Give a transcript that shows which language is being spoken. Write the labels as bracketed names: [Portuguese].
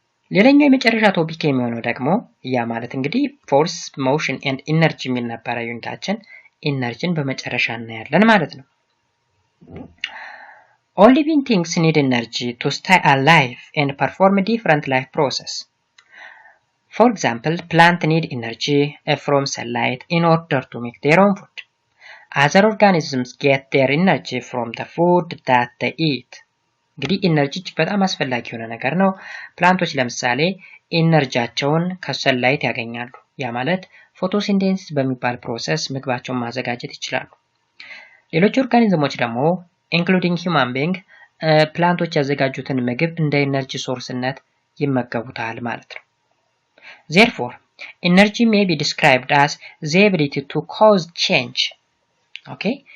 [Amharic] ሌላኛው የመጨረሻ ቶፒክ የሚሆነው ደግሞ ያ ማለት እንግዲህ ፎርስ ሞሽን ኤንድ ኢነርጂ የሚል ነበረ ዩኒታችን። ኢነርጂን በመጨረሻ እናያለን ማለት ነው። [English] All living things need energy to stay alive and perform different life process. For example, plants need energy from sunlight in order to make their own food. Other organisms get their energy from the food that they eat. [Amharic] እንግዲህ ኢነርጂ በጣም አስፈላጊ የሆነ ነገር ነው። ፕላንቶች ለምሳሌ ኢነርጂያቸውን ከሰንላይት ያገኛሉ። ያ ማለት ፎቶሲንቴሲስ በሚባል ፕሮሰስ ምግባቸውን ማዘጋጀት ይችላሉ። ሌሎች ኦርጋኒዝሞች ደግሞ ኢንክሉዲንግ ሂውማን ቢንግ ፕላንቶች ያዘጋጁትን ምግብ እንደ ኢነርጂ ሶርስነት ይመገቡታል ማለት ነው። [English] Therefore, energy may be described as the ability to cause change. Okay?